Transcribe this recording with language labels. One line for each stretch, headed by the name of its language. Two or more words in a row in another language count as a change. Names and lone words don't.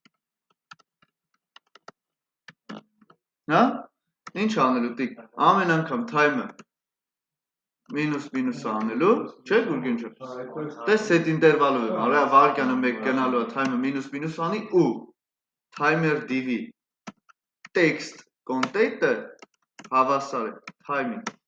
Armenian: Հա, ինչ անելու տիկ, ամեն անգամ time-ը մինուս անելու, չէ, ուրգեն չէ, տես
English: set interval-ով
Armenian: եմ, արա վարկյանը մեկ գնալու է time-ը մինուս անի ու
English: timer div-ի text content-ը
Armenian: հավասար է time-ին,